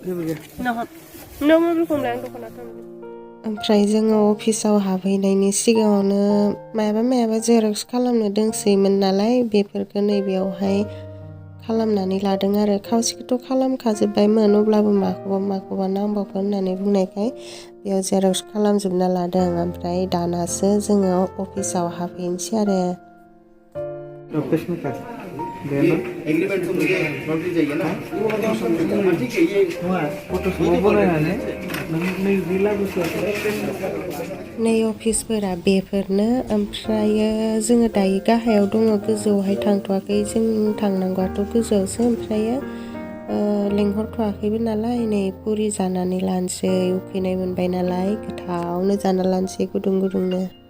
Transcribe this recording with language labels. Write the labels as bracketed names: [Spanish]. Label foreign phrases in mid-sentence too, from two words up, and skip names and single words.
[Bodo] ओमफ्राय जोङो अफिसाव हाबहैनायनि सिगाङावनो मायाबा जेरक्स खालामनो दोंसैमोन नालाय बेफोरखौ नैबेयावहाय खालामनानै लादों आरो खावसेखौथ' खालामखाजोब्बायमोन अब्लाबो माखौबा नांबावगोन होननानै बुंनायखाय बेयाव जेरक्स खालामजोबना लादों ओमफ्राय दानासो जोङो अफिसाव हाबहैनोसै आरो [Hindi] एग्रीमेंट तो मुझे नोटिस चाहिए ना ठीक है ये [Bodo] नै अफिसफोरा बेफोरनो ओमफ्रायो जोङो दायो गाहायाव दङ गोजौआवहाय थांथ'वाखै जों थांनांगौआथ' गोजौआवसो ओमफ्रायो लेंहरथ'वाखैबो नालाय नै पुरि जानानै लानोसै उखैनाय मोनबाय नालाय गोथावनो जाना लानोसै गुदुं गुदुंनो